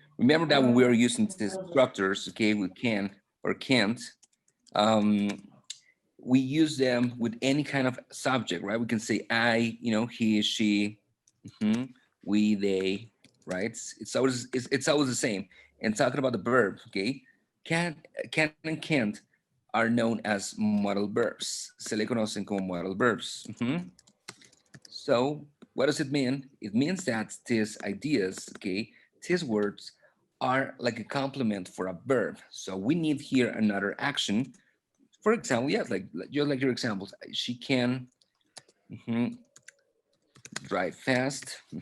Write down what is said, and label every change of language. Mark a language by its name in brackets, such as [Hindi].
[English] Remember that when we're using these structures, okay, we can or can't, um, we use them with any kind of subject, right? We can say I, he, she, mhm, we, they, right? It's always the same. And talking about the verb, okay? Can and can't are known as modal verbs. [Spanish] Se le conocen como modal verbs. [English] So what does it mean? It means that these ideas, okay, these words are like a complement for a verb. So we need here another action. For example, yes, like just like your examples, she can mhm, drive fast.